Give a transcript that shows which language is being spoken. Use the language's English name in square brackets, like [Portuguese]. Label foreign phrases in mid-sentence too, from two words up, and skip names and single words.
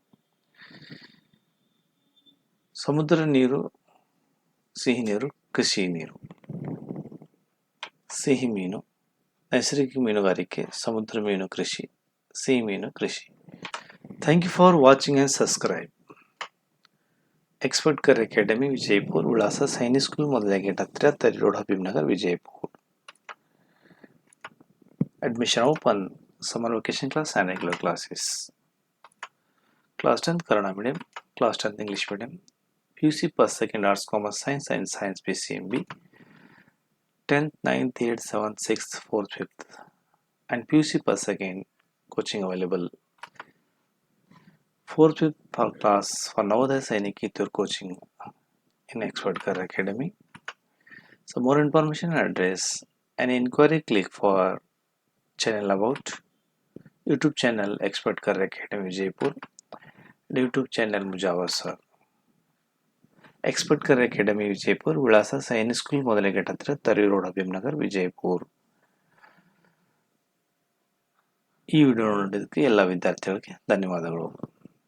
[Kannada] ಸಮುದ್ರ ನೀರು, ಸಿಹಿ ನೀರು, ಕೃಷಿ ನೀರು. ಸಿಹಿ ಮೀನು, ನೈಸರ್ಗಿಕ ಮೀನುಗಾರಿಕೆ, ಸಮುದ್ರ ಮೀನು ಕೃಷಿ, ಸಿಹಿ ಮೀನು ಕೃಷಿ. [English] Thank you for watching and subscribe. [Kannada] एक्सपर्ट कर एकेडमी विजयपुर, विलास सैनिक स्कूल ಮೊದಲ ಗೇಟ್ ಹತ್ತಿರ, ತರಿ ರೋಡ್, ಹಬೀಬ್ನಗರ್, ವಿಜಯಪುರ. [English] Admission open. Summer vacation class and regular classes. Class 10th Kannada medium, class 10th English medium. PUC first, second arts, commerce, science and science PCMB. 10th, 9th, 8th, 7th, 6th, 4th, 5th. And PUC first, second coaching available. 4th, 5th class for Navodaya Sainik Kitur coaching in Expert Career Academy. So more information and address and inquiry, click for channel about YouTube channel Expert Career Academy Jaipur, YouTube channel Mujawar Sir. Expert Career Academy Jaipur, [Kannada] ವಿಳಾಸ ಸೈನಿಕ್ ಸ್ಕೂಲ್ ಮೊದಲ ಗೇಟ್ ಹತ್ತಿರ, ತರಿ ರೋಡ್, ಹಬೀಬ್ನಗರ್, ವಿಜಯಪುರ. ಈ ವಿಡಿಯೋ ನೋಡಿದ್ದಕ್ಕೆ ಎಲ್ಲ ವಿದ್ಯಾರ್ಥಿಗಳಿಗೆ ಧನ್ಯವಾದಗಳು.